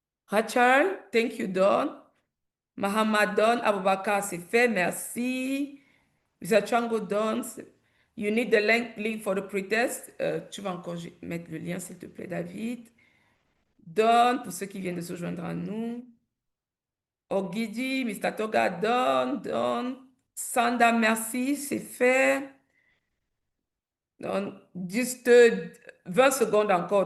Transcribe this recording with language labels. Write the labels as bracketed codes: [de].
[fr] Rachel, [en] thank you, [fr] Don. Mahamad Don, Aboubakar, c'est fait, merci. [en] Mr. Chango Don, you need the link for the pretest. [fr] Tu vas encore mettre le lien, s'il te plaît, David. Don, pour ceux qui viennent de se joindre à nous. Ogidi, Mr. Toga, Don. Sanda, merci, c'est fait. Donc, juste 20 secondes encore.